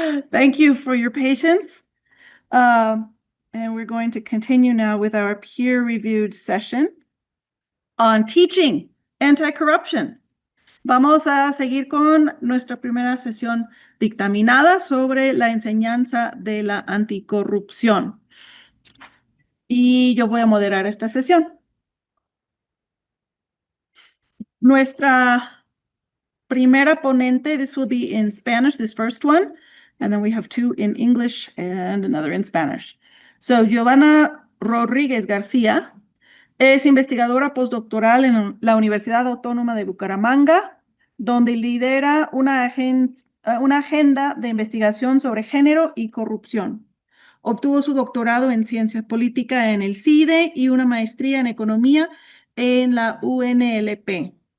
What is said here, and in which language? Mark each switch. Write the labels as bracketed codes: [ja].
[en] Thank you for your patience. And we're going to continue now with our peer-reviewed session on teaching anti-corruption. [es] Vamos a seguir con nuestra primera sesión dictaminada sobre la enseñanza de la anticorrupción. Y yo voy a moderar esta sesión. Nuestra primera ponente, [en] this will be in Spanish, this first one, and then we have two in English and another in Spanish. [es] So, Giovanna Rodríguez García es investigadora postdoctoral en la Universidad Autónoma de Bucaramanga, donde lidera una agenda de investigación sobre género y corrupción. Obtuvo su doctorado en Ciencias Políticas en el CIDE y una maestría en Economía en la UNLP.